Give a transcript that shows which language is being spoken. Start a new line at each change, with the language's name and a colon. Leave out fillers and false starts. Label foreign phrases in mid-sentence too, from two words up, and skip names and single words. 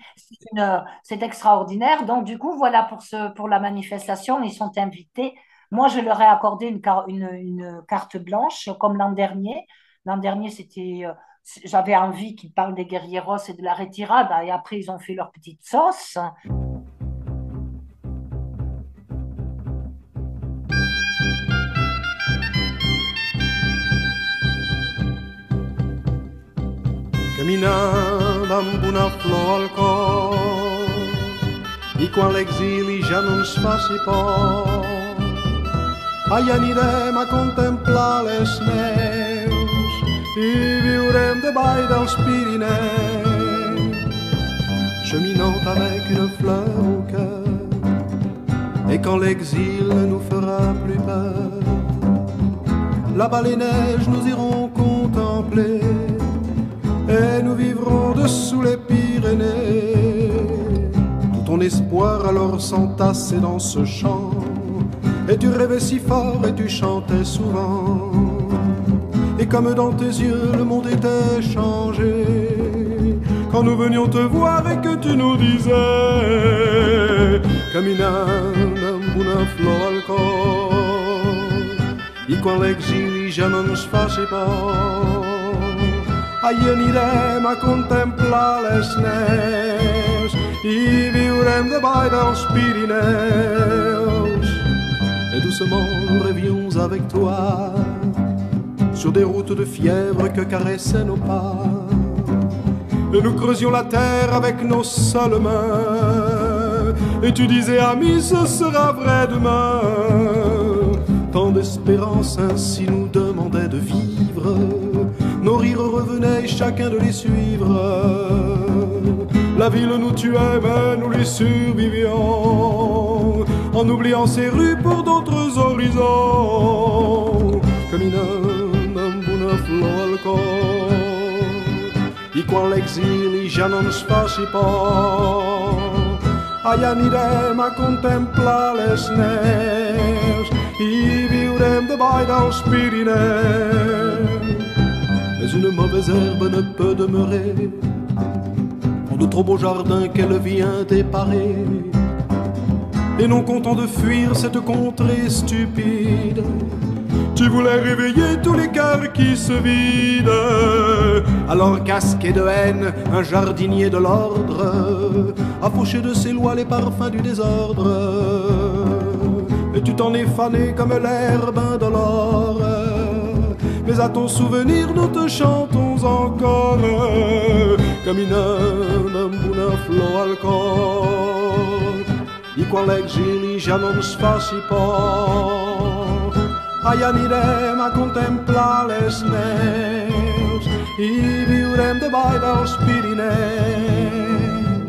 French: C'est extraordinaire. Donc, du coup, voilà pour la manifestation, ils sont invités. Moi, je leur ai accordé une carte blanche, comme l'an dernier. L'an dernier, j'avais envie qu'ils parlent des guerrieros et de la retirada, et après, ils ont fait leur petite sauce.
Catalan: Caminant amb una flor al cor i quan l'exili ja no ens faci por, allà anirem a contemplar les neus i viurem davall dels Pirineus,
French: cheminant avec une fleur au cœur. Et quand l'exil ne nous fera plus peur, là-bas les neiges nous irons contempler et nous vivrons dessous les Pyrénées. Tout ton espoir alors s'entassait dans ce champ, et tu rêvais si fort et tu chantais souvent. Et comme dans tes yeux le monde était changé, quand nous venions te voir et que tu nous disais
Catalan: caminando amb una flor al cor i quan l'exili ja no ens faci por, allà anirem a contemplar les neus i viurem davall dels Pirineus.
French: Et doucement nous rêvions avec toi sur des routes de fièvre que caressaient nos pas, et nous creusions la terre avec nos seules mains, et tu disais ami ce sera vrai demain. Tant d'espérance ainsi nous demandait de vivre, nos rires revenaient et chacun de les suivre. La ville nous tuait mais nous les survivions, en oubliant ces rues pour d'autres horizons.
Catalan: Caminant amb una flor al cor i quan l'exili ja no ens faci por, allà anirem a contemplar les neus i viurem davall dels Pirineus.
French: Mais une mauvaise herbe ne peut demeurer en de trop beaux jardins qu'elle vient déparer. Et non content de fuir cette contrée stupide, tu voulais réveiller tous les cœurs qui se vident. Alors casqué de haine, un jardinier de l'ordre a fauché de ses lois les parfums du désordre. Et tu t'en es fané comme l'herbe indolore, mais à ton souvenir nous te chantons encore.
Catalan: Caminando amb una flor al cor i quan l'exili ja no ens faci por, allà anirem a contemplar les neus i viurem davall dels Pirineus.